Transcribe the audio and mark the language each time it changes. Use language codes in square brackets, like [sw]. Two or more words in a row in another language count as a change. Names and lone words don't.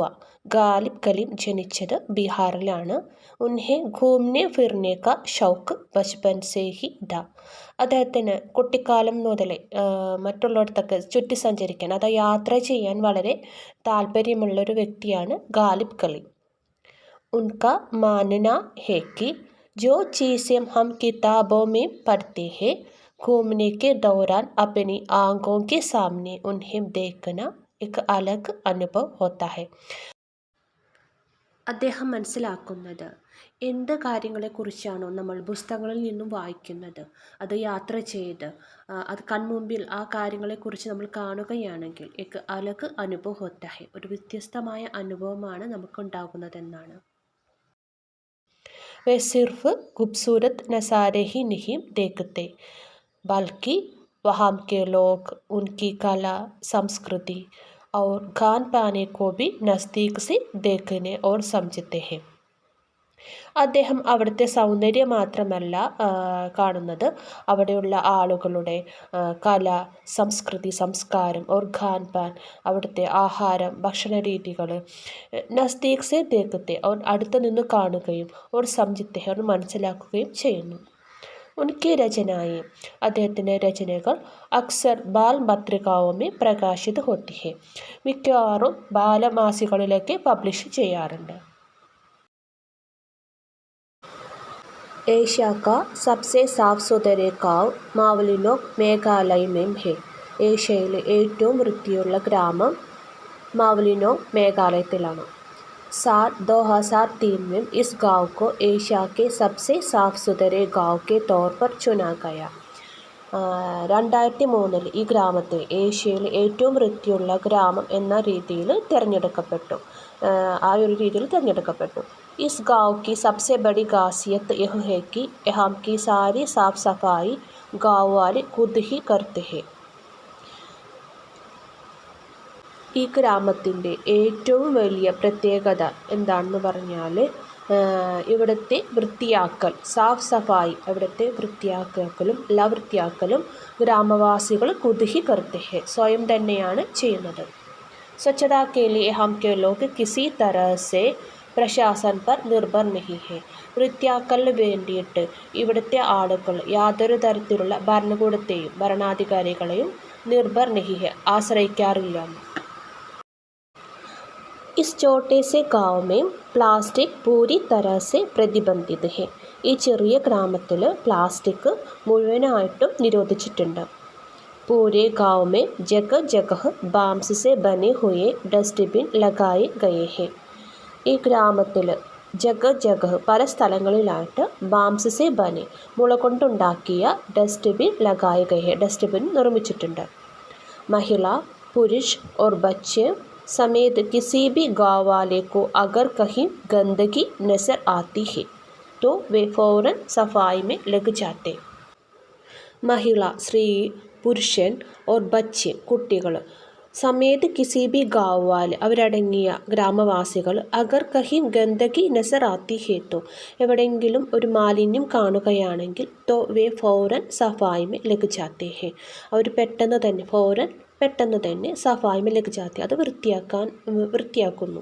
[ml] ഗാലിബ് കലീം ജനിച്ചത് ബീഹാറിലാണ്. [hi] उन्हें घूमने फिरने का शौक बचपन से ही था. [ml] അദ്ദേഹത്തിന് കുട്ടിക്കാലം മുതലേ മറ്റുള്ളിടത്തൊക്കെ ചുറ്റി സഞ്ചരിക്കാൻ, അതായത് യാത്ര ചെയ്യാൻ വളരെ താല്പര്യമുള്ളൊരു വ്യക്തിയാണ് ഗാലിബ് കലീം. [hi] उनका मानना है कि जो चीज़ें हम किताबों में पढ़ते हैं, घूमने के दौरान अपनी आंखों के सामने उन्हें देखना एक अलग अनुभव होता है. [ml] അദ്ദേഹം മനസ്സിലാക്കുന്നത് എന്ത് കാര്യങ്ങളെക്കുറിച്ചാണോ നമ്മൾ പുസ്തകങ്ങളിൽ നിന്നും വായിക്കുന്നത്, അത് യാത്ര ചെയ്ത് അത് കൺമുമ്പിൽ ആ കാര്യങ്ങളെക്കുറിച്ച് നമ്മൾ കാണുകയാണെങ്കിൽ [hi] एक अलग अनुभव होता है, [ml] ഒരു വ്യത്യസ്തമായ അനുഭവമാണ് നമുക്കുണ്ടാകുന്നതെന്നാണ്. [hi] वे सिर्फ खूबसूरत नज़ारे ही नहीं देखते, बल्कि वहाँ के लोग, उनकी कला, संस्कृति और खान पान को भी नज़दीक से देखने और समझते हैं. [ml] അദ്ദേഹം അവിടുത്തെ സൗന്ദര്യം മാത്രമല്ല കാണുന്നത്, അവിടെയുള്ള ആളുകളുടെ കല, സംസ്കൃതി, സംസ്കാരം [hi] और खान पान, [ml] അവിടുത്തെ ആഹാരം, ഭക്ഷണ രീതികൾ, [hi] नज़दीक से देखते और [ml] അടുത്ത് നിന്ന് കാണുകയും [hi] और समझते और [ml] മനസ്സിലാക്കുകയും ചെയ്യുന്നു. [hi] उनकी रचनाएँ, [ml] അദ്ദേഹത്തിൻ്റെ രചനകൾ [hi] अक्सर बाल पत्रिकाओं में प्रकाशित होती है, [ml] മിക്കവാറും ബാലമാസികളിലേക്ക് പബ്ലിഷ് ചെയ്യാറുണ്ട്. [hi] एशिया का सबसे साफ सुथरे गाँव മാവലിനോക് മേഘാലയ में है. [ml] ഏഷ്യയിലെ ഏറ്റവും വൃത്തിയുള്ള ഗ്രാമം മാവലിനോക് മേഘാലയത്തിലാണ്. [hi] साल 2003 में इस गाँव को एशिया के सबसे साफ सुथरे गाँव के तौर पर चुना गया. [ml] 2003-ൽ ഈ ഗ്രാമത്തെ ഏഷ്യയിലെ ഏറ്റവും വൃത്തിയുള്ള ഗ്രാമം എന്ന രീതിയിൽ തിരഞ്ഞെടുക്കപ്പെട്ടു. ആ ഒരു രീതിയിൽ തിരഞ്ഞെടുക്കപ്പെട്ടു. [hi] इस गाँव की सबसे बड़ी खासियत यह है कि यहाँ की सारी साफ सफाई गाँव वाले खुद ही करते हैं. [ml] ഈ ഗ്രാമത്തിൻ്റെ ഏറ്റവും വലിയ പ്രത്യേകത എന്താണെന്ന് പറഞ്ഞാൽ ഇവിടുത്തെ വൃത്തിയാക്കൽ, [hi] साफ़ सफ़ाई, [ml] ഇവിടുത്തെ വൃത്തിയാക്കലും വൃത്തിയാക്കലും ഗ്രാമവാസികൾ [hi] खुद ही करते, [ml] സ്വയം തന്നെയാണ് ചെയ്യുന്നത്. [hi] स्वच्छता के लिए हम के लोग किसी तरह से प्रशासन पर निर्भर नहीं है. [ml] വൃത്തിയാക്കലിന് വേണ്ടിയിട്ട് ഇവിടുത്തെ ആളുകൾ യാതൊരു തരത്തിലുള്ള ഭരണകൂടത്തെയും ഭരണാധികാരികളെയും [hi] निर्भर नहीं है, [ml] ആശ്രയിക്കാറില്ല. [hi] इस छोटे से गाँव में प्लास्टिक पूरी तरह से प्रतिबंधित है. [ml] ഈ ചെറിയ ഗ്രാമത്തിൽ പ്ലാസ്റ്റിക് മുഴുവനായിട്ടും നിരോധിച്ചിട്ടുണ്ട്. [hi] पूरे गाँव में जगह जगह बांस से बने हुए डस्टबिन लगाए गए हैं. [ml] ഈ ഗ്രാമത്തിൽ ജഗ പല സ്ഥലങ്ങളിലായിട്ട് [hi] बांस से बने, [ml] മുള കൊണ്ടുണ്ടാക്കിയ [hi] डस्टबिन लगाए गए, [ml] ഡസ്റ്റ്ബിൻ നിർമ്മിച്ചിട്ടുണ്ട്. [hi] महिला, पुरुष और बच्चे समेत किसी भी गाँव वाले को अगर कहीं गंदगी नज़र आती है तो वे फौरन सफाई में लग जाते. महिला, [ml] സ്ത്രീ, പുരുഷൻ [hi] और बच्चे, കുട്ടികൾ, समेत किसी भी गाँव वाले, [ml] അവരടങ്ങിയ ഗ്രാമവാസികൾ, [hi] अगर कहीं गंदगी नज़र आती है तो, [ml] എവിടെയെങ്കിലും ഒരു മാലിന്യം കാണുകയാണെങ്കിൽ, [hi] तो वे फौरन सफाई में लग जाते हैं, [ml] അവർ പെട്ടെന്ന് തന്നെ [hi] सफाई में लग जाते, [ml] അത് വൃത്തിയാക്കുന്നു.